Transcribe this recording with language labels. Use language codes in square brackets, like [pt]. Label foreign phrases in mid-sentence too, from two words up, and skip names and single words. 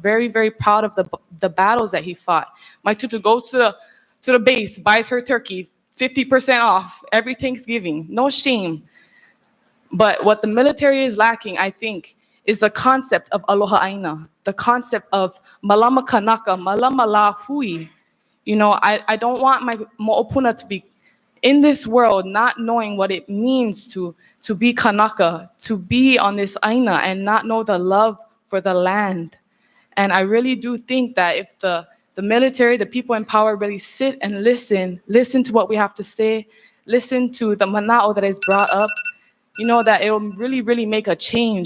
[en] Very, very proud of the battles that he fought. My tutu goes to the base, buys her turkey, 50% off every Thanksgiving. No shame. But what the military is lacking, I think, is the concept of [haw] aloha aina, [en] the concept of [haw] malama kanaka, malama la hui. [en] You know, I don't want my mo'opuna to be in this world not knowing what it means to be kanaka, to be on this aina and not know the love for the land. And I really do think that if the military, the people in power really sit and listen to what we have to say, listen to the mana'o that is brought up, you know, that it will really, really make a change.